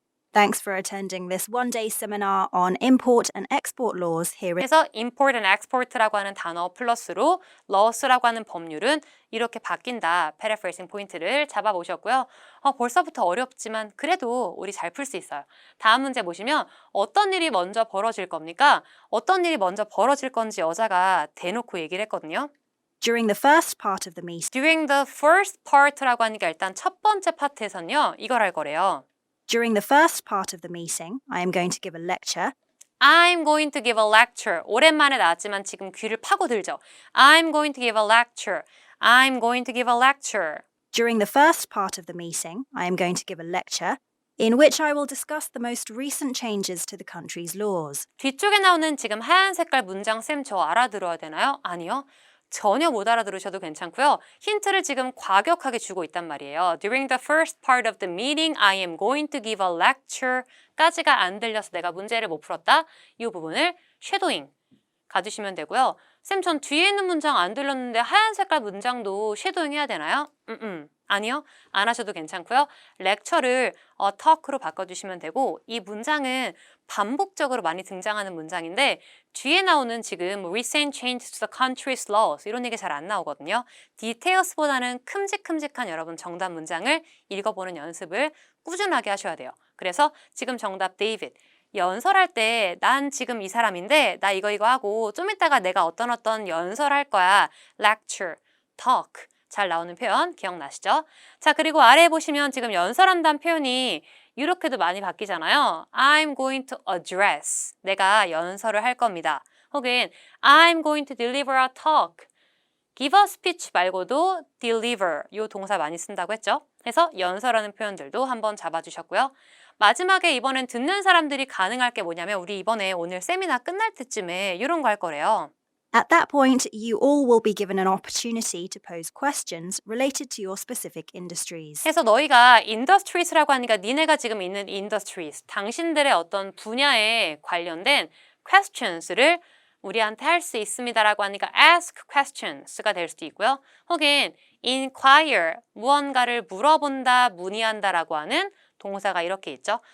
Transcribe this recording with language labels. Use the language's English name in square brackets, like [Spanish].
[English] Thanks for attending this one-day seminar on import and export laws here in. [Korean] 그래서 [English] import and export [Korean] 라고 하는 단어 플러스로 laws라고 하는 법률은 이렇게 바뀐다. paraphrasing 포인트를 잡아보셨고요. 벌써부터 어렵지만 그래도 우리 잘 풀 수 있어요. 다음 문제 보시면 어떤 일이 먼저 벌어질 겁니까? 어떤 일이 먼저 벌어질 건지 여자가 대놓고 얘기를 했거든요. [English] During the first part of the meeting. During the first part [Korean] 라고 하니까 일단 첫 번째 파트에서는요. 이걸 할 거래요. [English] During the first part of the meeting, I am going to give a lecture. I'm going to give a lecture. [Korean] 오랜만에 나왔지만 지금 귀를 파고들죠. [English] I'm going to give a lecture. I'm going to give a lecture. During the first part of the meeting, I am going to give a lecture in which I will discuss the most recent changes to the country's laws. [Korean] 뒤쪽에 나오는 지금 하얀 색깔 문장 쌤 저 알아들어야 되나요? 아니요. 전혀 못 알아들으셔도 괜찮고요. 힌트를 지금 과격하게 주고 있단 말이에요. [English] During the first part of the meeting, I am going to give a lecture [Korean] 까지가 안 들려서 내가 문제를 못 풀었다. 이 부분을 shadowing 가주시면 되고요. 쌤, 전 뒤에 있는 문장 안 들렸는데 하얀 색깔 문장도 shadowing 해야 되나요? 아니요. 안 하셔도 괜찮고요. lecture를 talk로 바꿔주시면 되고 이 문장은 반복적으로 많이 등장하는 문장인데 뒤에 나오는 지금 [English] recent change to the country's laws [Korean] 이런 얘기 잘 안 나오거든요. details보다는 큼직큼직한 여러분 정답 문장을 읽어보는 연습을 꾸준하게 하셔야 돼요. 그래서 지금 정답 데이빗. 연설할 때 난 지금 이 사람인데 나 이거 하고 좀 이따가 내가 어떤 연설할 거야. [English] lecture, talk. [Korean] 잘 나오는 표현 기억나시죠? 자, 그리고 아래에 보시면 지금 연설한다는 표현이 이렇게도 많이 바뀌잖아요. [English] I'm going to address. [Korean] 내가 연설을 할 겁니다. 혹은 [English] I'm going to deliver a talk. give a speech [Korean] 말고도 deliver 이 동사 많이 쓴다고 했죠? 그래서 연설하는 표현들도 한번 잡아주셨고요. 마지막에 이번엔 듣는 사람들이 가능할 게 뭐냐면 우리 이번에 오늘 세미나 끝날 때쯤에 이런 거 할 거래요. [English] At that point, you all will be given an opportunity to pose questions related to your specific industries. [Korean] 그래서 너희가 industries라고 하니까 니네가 지금 있는 industries, 당신들의 어떤 분야에 관련된 questions를 우리한테 할 수 있습니다라고 하니까 [English] ask questions [Korean] 가 될 수도 있고요. 혹은 inquire, 무언가를 물어본다, 문의한다라고 하는 동사가 이렇게 있죠.